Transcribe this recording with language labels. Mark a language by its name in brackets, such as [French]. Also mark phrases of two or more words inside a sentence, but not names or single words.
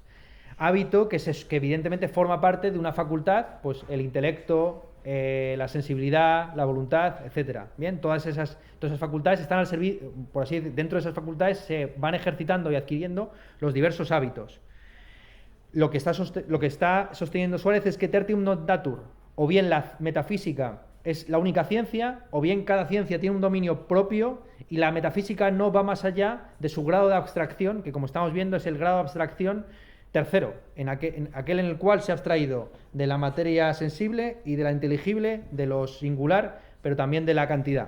[Spanish] Hábito que evidentemente forma parte de una facultad, pues el intelecto, la sensibilidad, la voluntad, etcétera. Bien, todas esas facultades están al servicio, por así decir, dentro de esas facultades se van ejercitando y adquiriendo los diversos hábitos. Lo que está sosteniendo Suárez es que [Latin] tertium non datur, [Spanish] o bien la metafísica es la única ciencia, o bien cada ciencia tiene un dominio propio y la metafísica no va más allá de su grado de abstracción, que como estamos viendo es el grado de abstracción tercero, en aquel en el cual se ha abstraído de la materia sensible y de la inteligible, de lo singular, pero también de la cantidad.